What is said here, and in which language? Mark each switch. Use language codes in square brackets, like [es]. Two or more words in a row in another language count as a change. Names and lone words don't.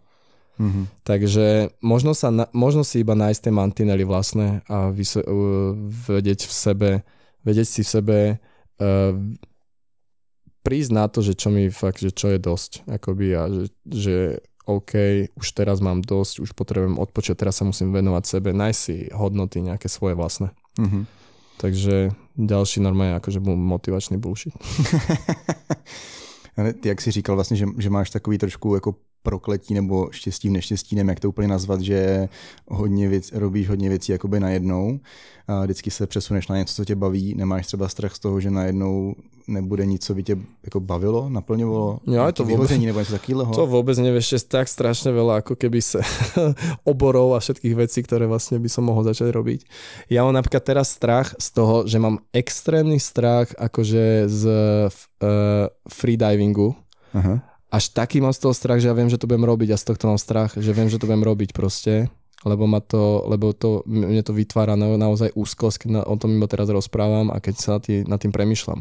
[sk] Takže možno si iba nájsť tie mantinely vlastné a vedieť si v sebe prísť na to, že čo mi fakt, že čo je dosť, akoby a že OK, už teraz mám dosť, už potrebujem odpočať, teraz sa musím venovať sebe, nájsť si hodnoty nejaké svoje vlastné. Takže ďalší normálne akože motivačný bullshit. [cs] Ale ty, jak jsi říkal vlastně, že máš takový trošku jako prokletí nebo štěstí v neštěstí, nevím, jak to úplně nazvat, že robíš hodně věcí jakoby najednou a vždycky se přesuneš na něco, co tě baví, nemáš třeba strach z toho, že najednou nebude nic, co by tě jako bavilo, naplňovalo, to vyhoření nebo něco takového? [sk] To vôbec nevieš, je tak strašne veľa, ako keby sa oborov a všetkých vecí, ktoré vlastne by som mohol začať robiť. Ja mám napríklad teraz strach z toho, že mám extrémny strach akože z freedivingu. Aha. Až taký mám z toho strach, že ja viem, že to budem robiť a z tohto mám strach, že viem, že to budem robiť proste, lebo mne to vytvára naozaj úzkosť, keď o tom iba teraz rozprávam a keď sa nad tým premýšľam.